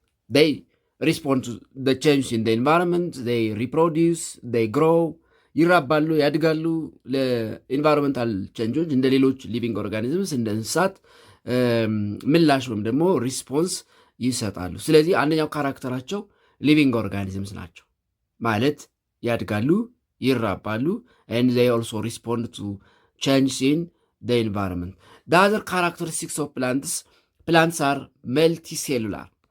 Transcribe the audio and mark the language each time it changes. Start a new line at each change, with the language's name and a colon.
English: They respond to the change in the environment. They reproduce, they grow,
Amharic: ይራባሉ፣ ያድጋሉ። ለኢንቫይሮንመንታል ቼንጆች እንደ ሌሎች ሊቪንግ ኦርጋኒዝምስ እንደ እንስሳት ምላሽ ወይም ደግሞ ሪስፖንስ ይሰጣሉ። ስለዚህ አንደኛው ካራክተራቸው ሊቪንግ ኦርጋኒዝምስ ናቸው ማለት ያድጋሉ፣ ይራባሉ
English: and they also respond to change in the environment. The other characteristics of plants are multicellular.